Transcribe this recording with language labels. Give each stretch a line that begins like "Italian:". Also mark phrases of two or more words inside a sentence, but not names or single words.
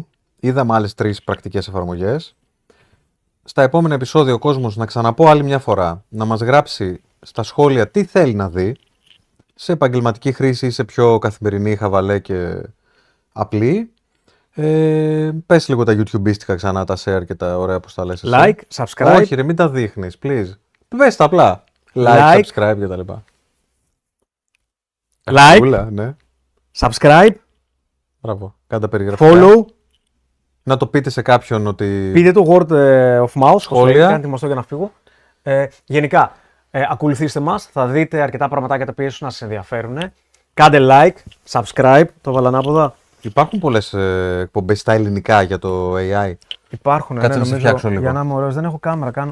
Greek: Είδαμε άλλες 3 πρακτικές εφαρμογές. Στα επόμενα επεισόδια ο κόσμος, να ξαναπώ άλλη μια φορά, να μας γράψει στα σχόλια τι θέλει να δει, σε επαγγελματική χρήση ή σε πιο καθημερινή, χαβαλέ και απλή. Πες λίγο τα YouTubeίστικα ξανά, τα share και τα ωραία πώς τα λες εσύ.
English: Like, subscribe.
Greek: Όχι ρε, μην τα δείχνεις, please. Πες τα απλά. Like, Like. subscribe και τα λοιπά. Like. Ούλα, ναι. Subscribe, Μπράβο. Κάντε περιγραφή. follow, Να το πείτε σε κάποιον ότι. πείτε το
English: word of mouth,
Greek: Σχόλια. Κάνει ετοιμαστώ για να φύγω. Γενικά, ακολουθήστε μας, θα δείτε αρκετά πραγματάκια τα οποία ίσως να σας ενδιαφέρουν. Κάντε
English: like, subscribe,
Greek: το βάλα ανάποδα. Υπάρχουν πολλές εκπομπές στα ελληνικά για το AI. Υπάρχουν. Κάτσε να σε φτιάξω λίγο. Για να είμαι ωραίος, δεν έχω κάμερα.